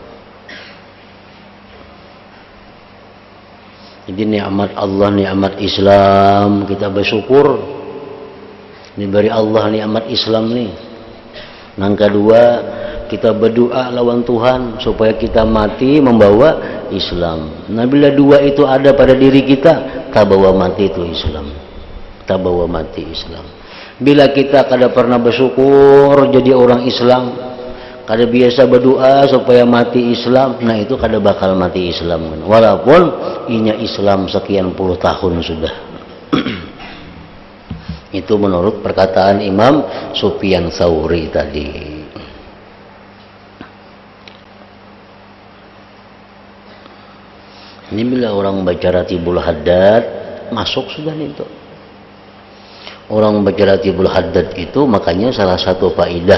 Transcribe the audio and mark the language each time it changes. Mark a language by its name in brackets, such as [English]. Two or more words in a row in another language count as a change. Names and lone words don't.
[Indonesian] Jadi nikmat Allah, nikmat Islam, kita bersyukur diberi Allah nikmat Islam nih. [Banjar] Yang kedua, kita berdoa lawan Tuhan supaya kita mati membawa Islam. Nah bila dua itu ada pada diri kita, tak bawa mati itu Islam, tak bawa mati Islam. Bila kita kada pernah bersyukur jadi orang Islam, kada biasa berdoa supaya mati Islam, nah itu kada bakal mati Islam. Walaupun inya Islam sekian puluh tahun sudah. [Indonesian] Itu menurut perkataan Imam Sufyan Tsauri tadi. Ini bila orang baca Ratibul Haddad masuk sudah itu. Orang membaca Ratibul Haddad itu makanya salah satu faidah.